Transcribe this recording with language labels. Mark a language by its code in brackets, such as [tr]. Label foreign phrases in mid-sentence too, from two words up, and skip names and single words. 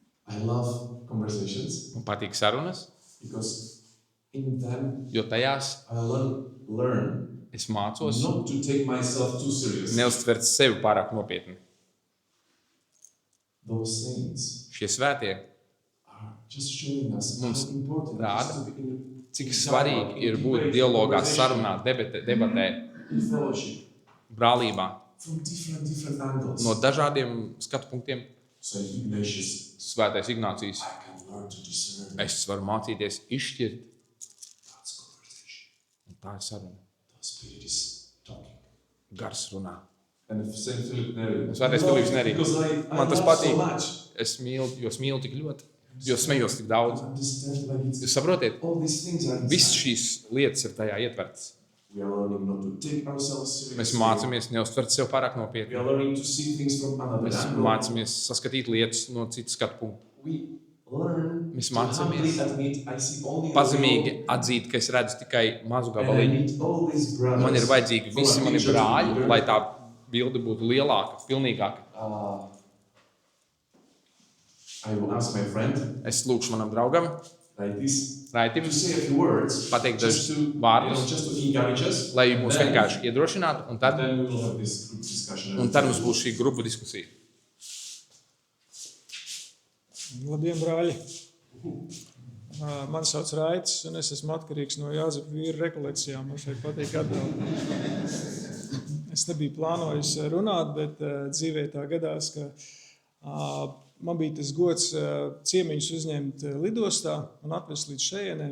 [en] I love conversations [lv] Man patīk sarunas, [en] because in them [lv] jo tajās [en] I learn [lv] es mācos [en] not to take myself too seriously. [lv] neuztvert sevi pārāk nopietni. [en] Those things [lv] Šie svētie, [en] are just showing us [lv] Mums [en] how important it [lv] rāda, [en] is to be in [lv] cik svarīgi ir būt dialogā, sarunā, debatē, [en] in fellowship [lv] brālībā, [en] from different angles. [lv] no dažādiem skatu punktiem. [en] So Ignatius, [lv] Svētais Ignācijs, [en] I can learn to discern. [lv] es varu mācīties izšķirt, [en] That's conversation. [lv] un tā ir saruna. [en] The Spirit is talking. [lv] Gars runā. [en] And if Saint Philip Neri. [lv] Un Svētais Filips Neri. [en] Because I [lv] Man tas [en] love so [lv] patīk. [en] much. [lv] Es mīlu tik ļoti, jo smējos tik daudz. [en] Understand like it's [lv] Jūs saprotiet, [en] all these things are [lv] viss [en] inside. [lv] šīs lietas ir tajā ietvertas. [en] We are learning not to take ourselves seriously. [lv] Mēs mācāmies neuztvert sev pārāk [en] We [lv] nopietni. [en] are learning to see things from another [lv] Mēs [en] angle. [lv] mācāmies saskatīt lietas no citas skatu punkta. [en] We learn [lv] Mēs [en] to [lv] mācāmies [en] humbly admit I see only the [lv] Pazemīgi [en] little, [lv] atzīt, ka es redzu tikai mazu [en] and I [lv] gabaliņu. [en] need all these brothers. [lv] Man ir vajadzīgi [en] for [lv] visi [en] a [lv] mani [en] picture to be [lv] brāļi, [en] bigger. [lv] lai tā bilde būtu lielāka, pilnīgāka. [en] I will ask my friend, [lv] Es lūkšu manam draugam, [en] like this, [lv] Raitim, [en] to say a few words, [lv] pateikt [en] just [lv] dažus [en] to, you know, [lv] vārdus, [en] just to encourage us. [lv] lai [en] and [lv] mūs [en] then- [lv] vienkārši iedrošinātu, un tad, [en] Then we will have this group discussion. [lv] un tad mums būs šī grupu diskusija. Labdien, brāļi! Mani sauc Raitis, un es esmu atkarīgs no Jāzepa vīra rekolekcijām. Man šeit patīk atbraukt. Es nebiju plānojis runāt, bet dzīvē tā gadās, ka man bija tas gods ciemiņus uzņemt lidostā un atvest līdz šejienei.